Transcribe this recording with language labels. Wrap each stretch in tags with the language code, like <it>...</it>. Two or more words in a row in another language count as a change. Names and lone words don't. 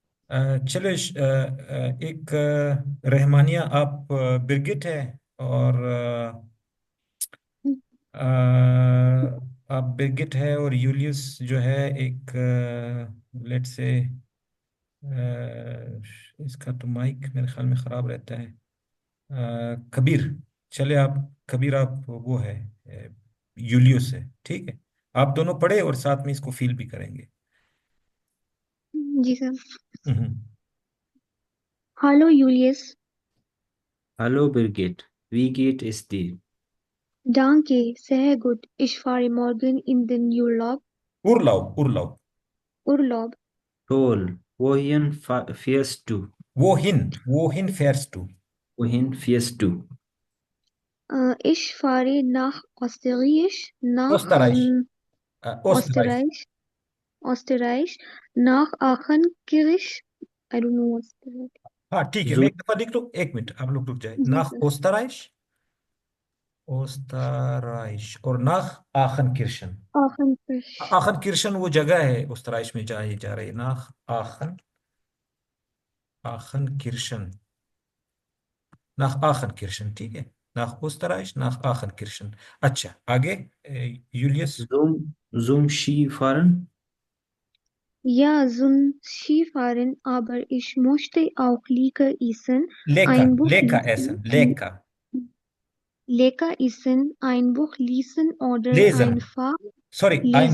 <hi>चलो एक रहमानिया आप बिरगिट है, और आप बिरगिट है, और यूलियस जो है एक,</hi> <en>let's say,</en> <hi>इसका तो माइक मेरे ख्याल में ख़राब रहता है। कबीर, चले आप, कबीर आप वो है, यूलियस है, ठीक है। आप दोनों पढ़े और साथ में इसको फील भी करेंगे। जी सर। हम्म।</hi> <de>Hallo Julius, Hallo Birgit, wie geht es dir? danke, sehr gut. Ich fahre morgen in den Urlaub. Urlaub. Urlaub. Toll, fährst du? Wohin fährst du? Wohin fährst du? Ich fahre nach Österreich, Österreich. Österreich. Österreich, nach Aachenkirch.</de> <en>I don't know what's that.</en> <hi>हाँ ठीक है, मैं Zoom, एक दफा लिख लूँ, एक मिनट आप लोग रुक जाए। जी नाख सर।</hi> <de>ओस्तराइश और nach Aachenkirch. Aachenkirch.</de> <hi>आखन किर्शन वो जगह है ओस्तराइश में जहाँ ये जा रही है।</hi> <de>nach Aachen, Aachenkirch, nach Aachenkirch,</de> <hi>ठीक है।</hi> <de>nach Österreich, nach Aachenkirch.</de> <hi>अच्छा आगे, यूलियस।</hi> <de>Skifahren? Ja, zum Skifahren, aber ich möchte auch Lecker essen, लेका, ein Buch लेका lesen, essen, lecker, lecker essen, ein Buch lesen oder लेजन, einfach</de> <en>सॉरी, ein</en>